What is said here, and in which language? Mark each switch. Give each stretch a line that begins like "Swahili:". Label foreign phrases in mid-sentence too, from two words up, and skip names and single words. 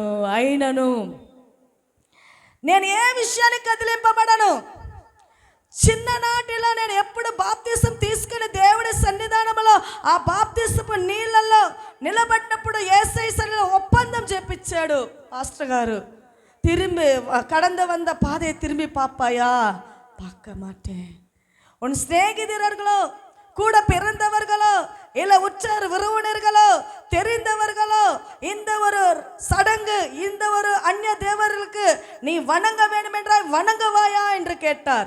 Telugu: అయినను నేను ఏ విషయానికి కదిలింపబడను. చిన్ననాటిలో నేను ఎప్పుడు బాప్తిసం తీసుకుని దేవుడి సన్నిధానంలో ఆ బాప్తిసపు నీళ్ళల్లో నిలబడినప్పుడు యేసయ్య సన్నిధిలో ఒప్పందం చేపించాడు పాస్టర్ గారు.
Tamil: తిరిమి கடந்த வந்த பாதையை திரும்பி பாப்பாயா? பார்க்க மாட்டேன். உன் சிநேகிதர்களோ, கூட பிறந்தவர்களோ, இல்லை உற்றார் உறவினர்களோ, தெரிந்தவர்களோ, இந்த ஒரு சடங்கு, இந்த ஒரு அந்நிய தேவர்களுக்கு நீ வணங்க வேண்டும் என்றால் வணங்குவாயா என்று கேட்டார்.